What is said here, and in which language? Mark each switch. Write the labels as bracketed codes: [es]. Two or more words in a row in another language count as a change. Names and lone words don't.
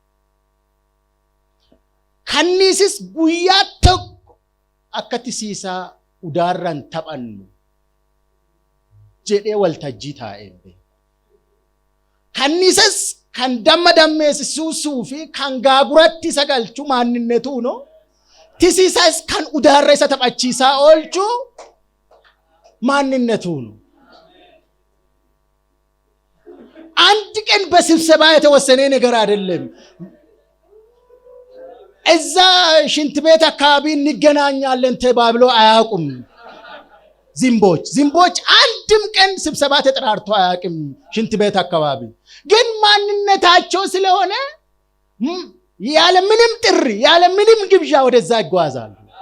[om] Kanniisis guyyaa tokko akka tisiisaa udaarran taphannu jedhee waltajjii taa'een beeku. Kanniisas kan damma dammeessisuu fi kan gaaguratti isa galchu maanninnetu no, tisiisas kan udaarra isa taphachiisaa oolchu maanninnetu no. [am] አንድ ቀን በስብሰባ የተወሰነ ነገር አይደለም። እዛ ሽንት ቤት አካባቢ እንገናኛለን ተባብሎ አያውቁም። ዝምቦች አንድም ቀን ስብሰባ ተጠራርቶ አያውቅም። ሽንት ቤት አካባቢ ግን ማንነታቸው ስለሆነ ያለ ምንም ጥሪ ያለ ምንም ግብዣ ወደዛ ይጓዛሉ።